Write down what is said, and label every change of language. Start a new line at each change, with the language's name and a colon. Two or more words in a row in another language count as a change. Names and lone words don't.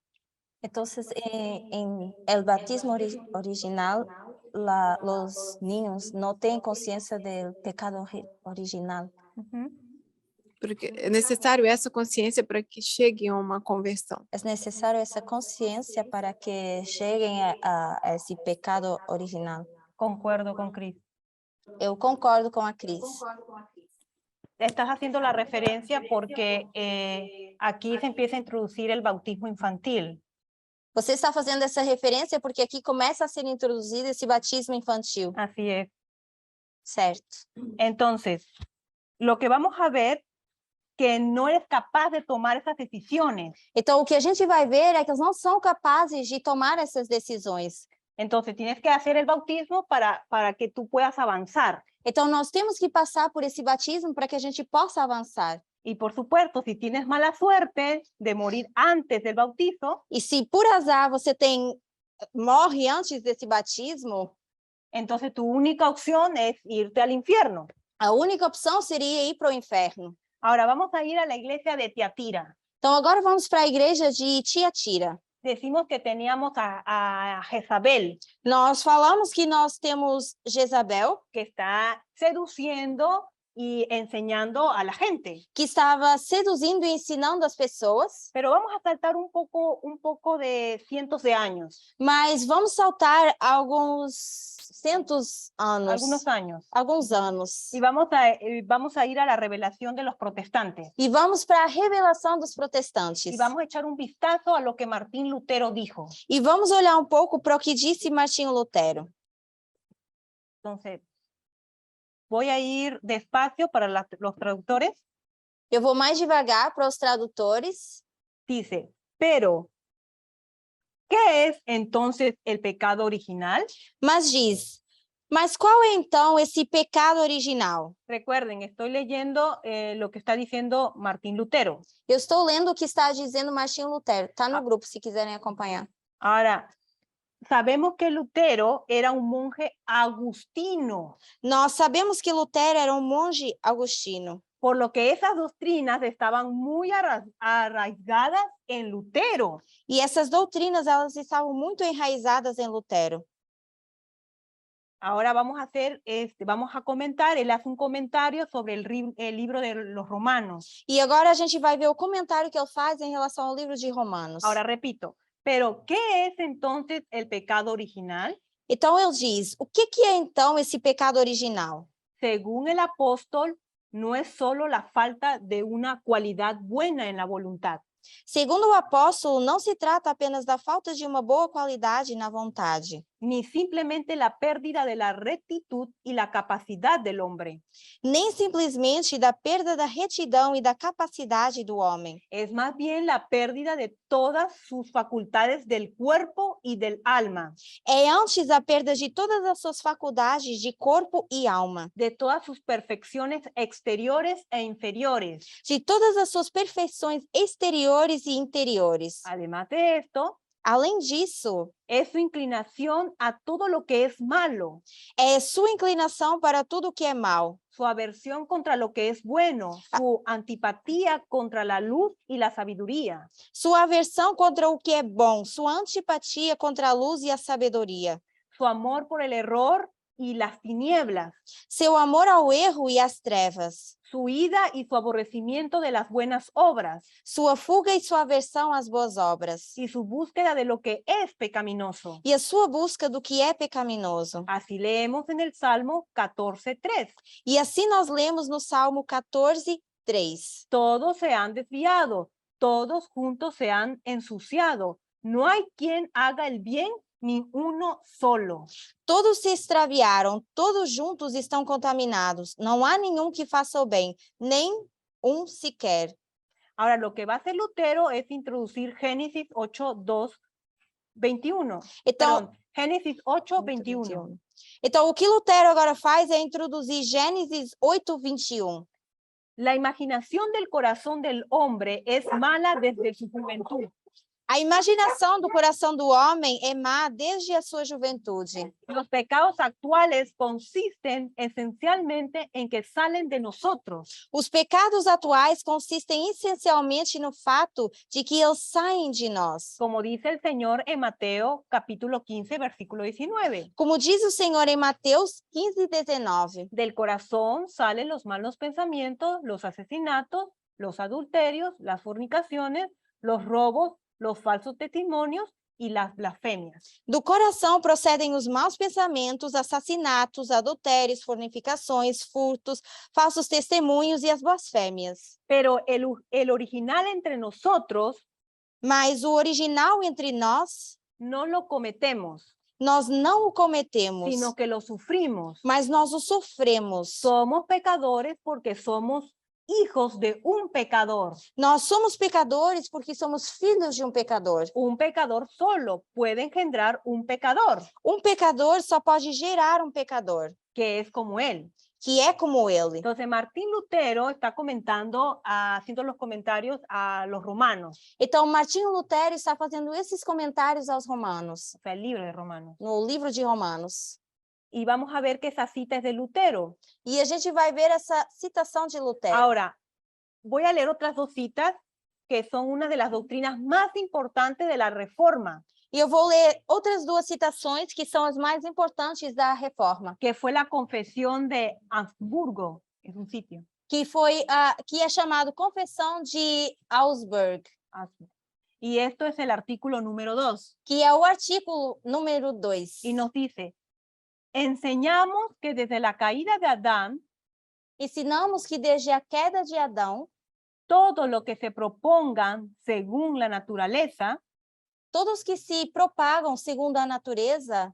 Portuguese: Então, em el batismo original, os niños não têm consciência do pecado original. Porque é necessário essa consciência para que cheguem a uma conversão. É necessário essa consciência para que cheguem a esse pecado original.
Spanish: Concuerdo con Cris.
Portuguese: Eu concordo com a Cris.
Spanish: Estás haciendo la referencia porque aquí se empieza a introducir el bautismo infantil.
Portuguese: Você está fazendo essa referência porque aqui começa a ser introduzido esse batismo infantil,
Spanish: Así es.
Portuguese: certo?
Spanish: Entonces, lo que vamos a ver que no eres capaz de tomar esas decisiones.
Portuguese: Então, o que a gente vai ver é que eles não são capazes de tomar essas decisões.
Spanish: Entonces, tienes que hacer el bautismo para que tú puedas avanzar.
Portuguese: Então, nós temos que passar por esse batismo para que a gente possa avançar.
Spanish: Y por supuesto, si tienes mala suerte de morir antes del bautizo,
Portuguese: E se por azar você morre antes desse batismo,
Spanish: entonces tu única opción es irte al infierno.
Portuguese: a única opção seria ir para o inferno.
Spanish: Ahora vamos a ir a la iglesia de Tiatira.
Portuguese: Então, agora vamos para a igreja de Tiatira.
Spanish: Decimos que teníamos a Jezabel,
Portuguese: Nós falamos que nós temos Jezabel,
Spanish: que está seduciendo y enseñando a la gente.
Portuguese: que estava seduzindo e ensinando as pessoas,
Spanish: Pero vamos a saltar un poco de cientos de años,
Portuguese: mas vamos saltar alguns
Spanish: algunos años.
Portuguese: alguns anos.
Spanish: Y vamos a ir a la revelación de los protestantes.
Portuguese: E vamos para a revelação dos protestantes.
Spanish: Y vamos a echar un vistazo a lo que Martín Lutero dijo.
Portuguese: E vamos olhar um pouco para o que disse Martinho Lutero.
Spanish: Entonces, voy a ir despacio para los traductores.
Portuguese: Eu vou mais devagar para os tradutores.
Spanish: Dice, pero, ¿qué es entonces el pecado original?
Portuguese: Mas diz, mas qual é então esse pecado original?
Spanish: Recuerden, estoy leyendo lo que está diciendo Martín Lutero.
Portuguese: Eu estou lendo o que está dizendo Martinho Lutero. Está no grupo, se quiserem acompanhar.
Spanish: Ahora, sabemos que Lutero era un monje agustino,
Portuguese: Nós sabemos que Lutero era um monge agostino.
Spanish: por lo que esas doctrinas estaban muy arraigadas en Lutero.
Portuguese: E essas doutrinas, elas estavam muito enraizadas em Lutero.
Spanish: Ahora vamos a comentar, él hace un comentario sobre el libro de los Romanos.
Portuguese: E agora a gente vai ver o comentário que ele faz em relação ao livro de Romanos.
Spanish: Ahora repito, pero ¿qué es entonces el pecado original?
Portuguese: Então ele diz, o que é então esse pecado original?
Spanish: Según el apóstol, no es solo la falta de una cualidad buena en la voluntad,
Portuguese: Segundo o apóstolo, não se trata apenas da falta de uma boa qualidade na vontade,
Spanish: ni simplemente la pérdida de la rectitud y la capacidad del hombre.
Portuguese: nem simplesmente da perda da retidão e da capacidade do homem.
Spanish: Es más bien la pérdida de todas sus facultades del cuerpo y del alma,
Portuguese: É antes a perda de todas as suas faculdades de corpo e alma,
Spanish: de todas sus perfecciones exteriores e inferiores.
Portuguese: de todas as suas perfeições exteriores e interiores.
Spanish: Además de esto,
Portuguese: Além disso,
Spanish: es su inclinación a todo lo que es malo,
Portuguese: é sua inclinação para tudo que é mal,
Spanish: su aversión contra lo que es bueno, su antipatía contra la luz y la sabiduría,
Portuguese: sua aversão contra o que é bom, sua antipatia contra a luz e a sabedoria,
Spanish: su amor por el error y las tinieblas,
Portuguese: seu amor ao erro e às trevas,
Spanish: su ira y su aborrecimiento de las buenas obras
Portuguese: sua fuga e sua aversão às boas obras,
Spanish: y su búsqueda de lo que es pecaminoso.
Portuguese: e a sua busca do que é pecaminoso.
Spanish: Así leemos en el Salmo 14:3.
Portuguese: E assim nós lemos no Salmo 14:3.
Spanish: Todos se han desviado, todos juntos se han ensuciado. No hay quien haga el bien, ni uno solo.
Portuguese: Todos se extraviaram, todos juntos estão contaminados. Não há nenhum que faça o bem, nem um sequer.
Spanish: Ahora, lo que va a hacer Lutero es introducir Génesis 8:21.
Portuguese: Então,
Spanish: Perdón, Génesis 8:21.
Portuguese: Então, o que Lutero agora faz é introduzir Gênesis 8:21.
Spanish: La imaginación del corazón del hombre es mala desde su juventud.
Portuguese: A imaginação do coração do homem é má desde a sua juventude.
Spanish: Los pecados actuales consisten esencialmente en que salen de nosotros.
Portuguese: Os pecados atuais consistem essencialmente no fato de que eles saem de nós.
Spanish: Como dice el Señor en Mateo capítulo 15, versículo 19.
Portuguese: Como diz o Senhor em Mateus 15:19.
Spanish: Del corazón salen los malos pensamientos, los asesinatos, los adulterios, las fornicaciones, los robos, los falsos testimonios y las blasfemias.
Portuguese: Do coração procedem os maus pensamentos, assassinatos, adultérios, fornicações, furtos, falsos testemunhos e as blasfêmias.
Spanish: Pero el original entre nosotros
Portuguese: Mas o original entre nós,
Spanish: no lo cometemos,
Portuguese: nós não o cometemos,
Spanish: sino que lo sufrimos.
Portuguese: mas nós o sofremos.
Spanish: Somos pecadores porque somos hijos de un pecador.
Portuguese: Nós somos pecadores porque somos filhos de um pecador.
Spanish: Un pecador solo puede engendrar un pecador,
Portuguese: Um pecador só pode gerar um pecador,
Spanish: que es como él.
Portuguese: que é como ele.
Spanish: Entonces, Martín Lutero está comentando, haciendo los comentarios a los romanos,
Portuguese: Então, Martinho Lutero está fazendo esses comentários aos romanos,
Spanish: o sea, el libro de Romanos.
Portuguese: no livro de Romanos.
Spanish: Y vamos a ver que esa cita es de Lutero.
Portuguese: E a gente vai ver essa citação de Lutero.
Spanish: Ahora, voy a leer otras dos citas que son una de las doctrinas más importantes de la Reforma,
Portuguese: E eu vou ler outras duas citações que são as mais importantes da Reforma,
Spanish: que fue la Confesión de Habsburgo, es un sitio.
Portuguese: que é chamado Confissão de Augsburg,
Spanish: Y esto es el artículo número 2.
Portuguese: que é o artigo número 2.
Spanish: Y nos dice, enseñamos que desde la caída de Adán,
Portuguese: Ensinamos que desde a queda de Adão,
Spanish: todo lo que se propongan según la naturaleza,
Portuguese: todos que se propagam segundo a natureza